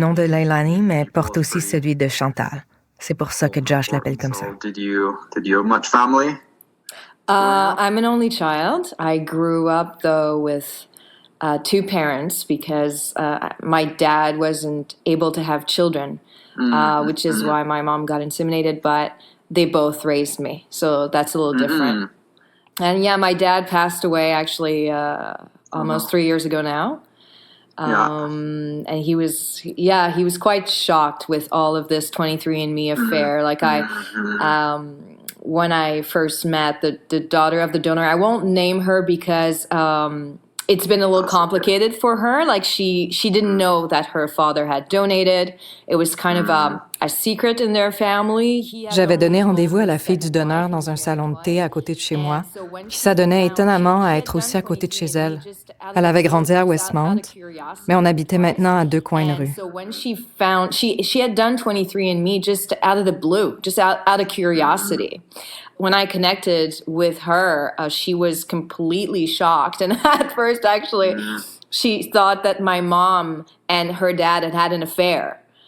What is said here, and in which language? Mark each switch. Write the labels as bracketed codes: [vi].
[fr] nom de Leilani, mais porte aussi celui de Chantal. C'est pour ça que Josh l'appelle comme ça. [en] So did you have much family? I'm an only child. I grew up, though, with 2 parents because my dad wasn't able to have children, which is why my mom got inseminated, but they both raised me. So that's a little different. And yeah, my dad passed away actually almost 3 years ago now. And he was quite shocked with all of this 23andMe affair. Like when I first met the daughter of the donor, I won't name her because it's been a little complicated for her. Like she didn't know that her father had donated. It was kind of a secret in their family. [fr] J'avais donné rendez-vous à la fille du donneur dans un salon de thé à côté de chez moi, qui s'adonnait étonnamment à être aussi à côté de chez elle. Elle avait grandi à Westmount, mais on habitait maintenant à 2 coins de rue. [en] So when she found, she had done 23andMe just out of the blue, just out of curiosity. When I connected with her, she was completely shocked. And at first, actually, she thought that my mom and her dad had an affair.